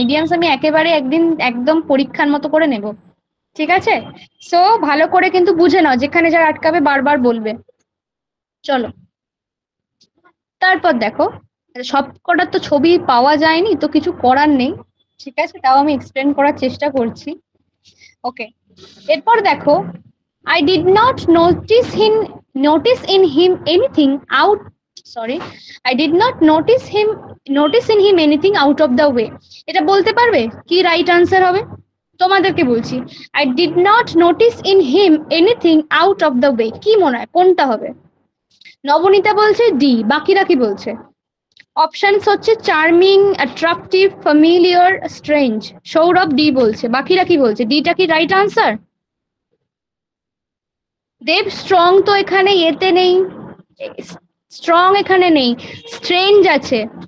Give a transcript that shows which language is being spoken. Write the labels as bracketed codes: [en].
[bn] Idioms আমি একেবারে একদিন একদম পরীক্ষার মতো করে নেব, ঠিক আছে? সো ভালো করে কিন্তু বুঝে নাও, যেখানে যারা আটকাবে বারবার বলবে। চলো তারপর দেখো, সব কটা তো ছবি পাওয়া যায়নি, তো কিছু করার নেই, ঠিক আছে? তাও আমি এক্সপ্লেন করার চেষ্টা করছি। [en] okay, [bn] এরপর দেখো, [en] I did not notice in him anything out, sorry, I did not notice in him anything out of the way. [bn] এটা বলতে পারবে কি রাইট আনসার হবে? তোমাদেরকে বলছি, [en] I did not notice in him anything out of the way, [bn] কি মনে হয় কোনটা হবে? নবনীতা বলছে ডি, বাকিরা কি বলছে? অপশনস হচ্ছে charming, attractive, familiar, strange. Sourav D বলছে, বাকিরা কি বলছে? ডিটা কি রাইট আনসার? দেব, স্ট্রং তো এখানে এতে নেই, স্ট্রং এখানে নেই, স্ট্রেঞ্জ আছে।